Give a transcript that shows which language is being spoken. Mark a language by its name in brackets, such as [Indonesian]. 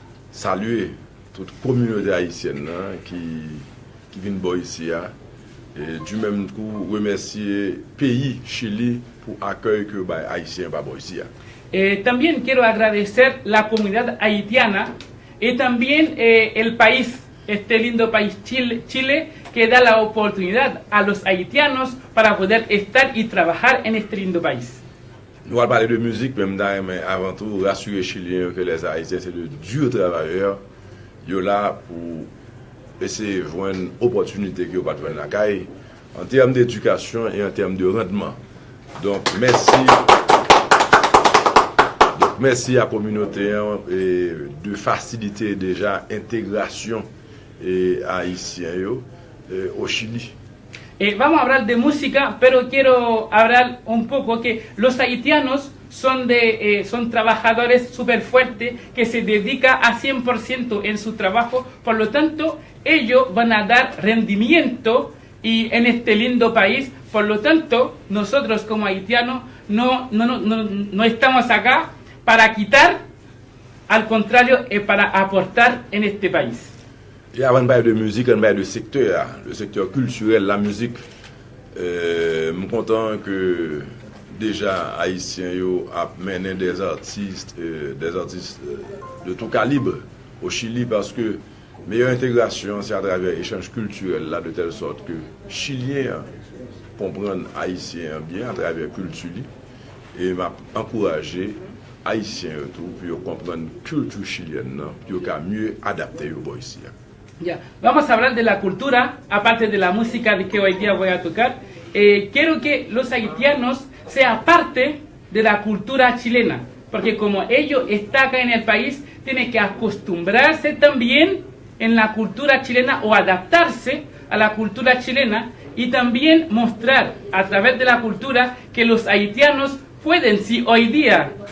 [French] Saluer toute communauté haïtienne qui vient ici. Et du même coup, remercier le pays Chili pour l'accueil que les Haïtiens vont ici. [Spanish] También quiero agradecer la comunidad haitiana y también el país, este lindo país Chile, que da la oportunidad a los haitianos para poder estar y trabajar en este lindo país. [French] Nous allons parler de musique, mais avant tout, rassurer les Chiliens que les Haïtiens, c'est de durs travailleurs. Ils sont là pour essayer de voir une opportunité qu'ils n'ont pas de la caille en termes d'éducation et en termes de rendement. Donc, merci à la communauté de faciliter déjà l'intégration haïtienne au Chili. [Spanish] Vamos a hablar de música, pero quiero hablar un poco que los haitianos son trabajadores súper fuertes que se dedican a 100% en su trabajo, por lo tanto ellos van a dar rendimiento y en este lindo país. Por lo tanto, nosotros como haitianos no estamos acá para quitar, al contrario, para aportar en este país. [French] Et avant de parler de musique, on parle de secteur, le secteur culturel, la musique. Je suis content que déjà Haïtiens a mené des artistes de tout calibre au Chili parce que meilleure intégration, c'est à travers l'échange culturel là, de telle sorte que Chiliens comprennent Haïtiens bien à travers la culture et m'a encouragé Haïtiens pour comprendre la culture chilienne, pour mieux adapter au ici. [Spanish] Ya, vamos a hablar de la cultura, aparte de la música de que hoy día voy a tocar. Quiero que los haitianos sean parte de la cultura chilena, porque como ellos están acá en el país, tienen que acostumbrarse también en la cultura chilena o adaptarse a la cultura chilena y también mostrar a través de la cultura que los haitianos pueden, si hoy día